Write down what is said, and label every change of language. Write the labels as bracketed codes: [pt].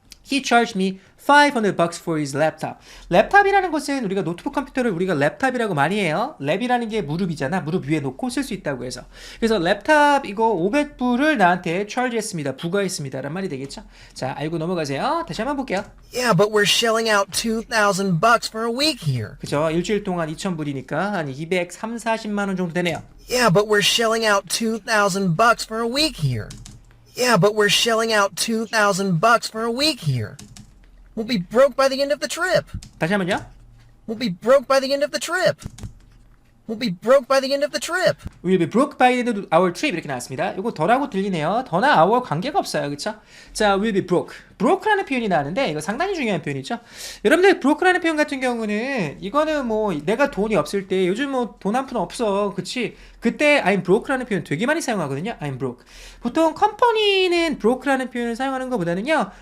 [en] He charged me $500 for his laptop. [ko] 랩탑이라는 것은 우리가 노트북 컴퓨터를 우리가 랩탑이라고 많이 해요. 랩이라는 게 무릎이잖아. 무릎 위에 놓고 쓸 수 있다고 해서. 그래서 랩탑 이거 500불을 나한테 charge했습니다. 부과했습니다. 라는 말이 되겠죠? 자, 알고 넘어가세요. 다시 한번 볼게요. [en] Yeah, but we're shelling out $2,000 for a week here. [ko] 그죠? 일주일 동안 2,000불이니까 한 240만 원 정도 되네요. [en] Yeah, but we're shelling out $2,000 for a week here. Yeah, but we're shelling out $2,000 for a week here. We'll be broke by the end of the trip. [ko] 다시 한번요. [en] We'll be broke by the end of the trip. We'll be broke by the end of the trip. We'll be broke by the end of our trip [ko] 이렇게 나왔습니다. 이거 더라고 들리네요. 더나 our 관계가 없어요. 그쵸? 자, [en] we'll be broke. [ko] broke라는 표현이 나왔는데 이거 상당히 중요한 표현이죠. 여러분들 broke라는 표현 같은 경우는 이거는 뭐 내가 돈이 없을 때 요즘 뭐 돈 한 푼 없어. 그치? 그때 [en] I'm broke [ko] 라는 표현 되게 많이 사용하거든요. [en] I'm broke. [ko] 보통 컴퍼니는 broke라는 표현을 사용하는 것보다는요.